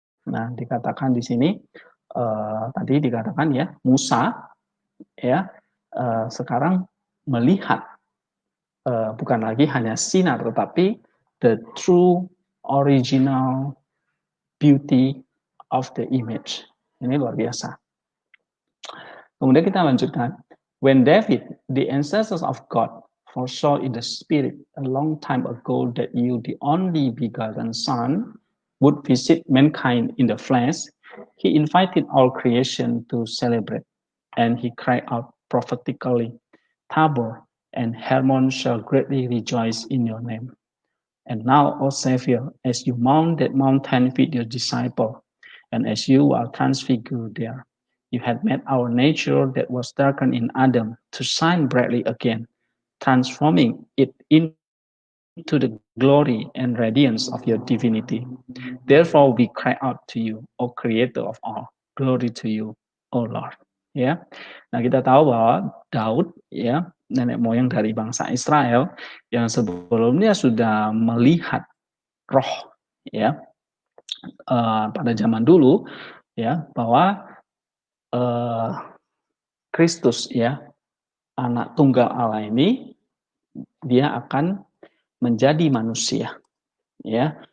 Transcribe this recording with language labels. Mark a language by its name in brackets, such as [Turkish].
[Indonesian] Nah, dikatakan di sini tadi dikatakan, ya, Musa, ya, sekarang melihat bukan lagi hanya sinar, tetapi [English] the true original beauty of the image. [Indonesian] Ini luar biasa. Kemudian kita lanjutkan. [English] When David, the ancestors of God, foresaw in the spirit a long time ago that you, the only begotten Son, would visit mankind in the flesh, he invited all creation to celebrate, and he cried out prophetically, Tabor and Hermon shall greatly rejoice in your name. And now, O Savior, as you mount that mountain with your disciple, and as you are transfigured there, you had made our nature that was darkened in Adam to shine brightly again, transforming it into the glory and radiance of your divinity. Therefore, we cry out to you, O Creator of all, glory to you, O Lord. [Indonesian] Ya, nah kita tahu bahwa Daud, ya, nenek moyang dari bangsa Israel yang sebelumnya sudah melihat roh, ya, pada zaman dulu, ya, bahwa Kristus, ya, anak tunggal Allah ini, dia akan menjadi manusia, ya,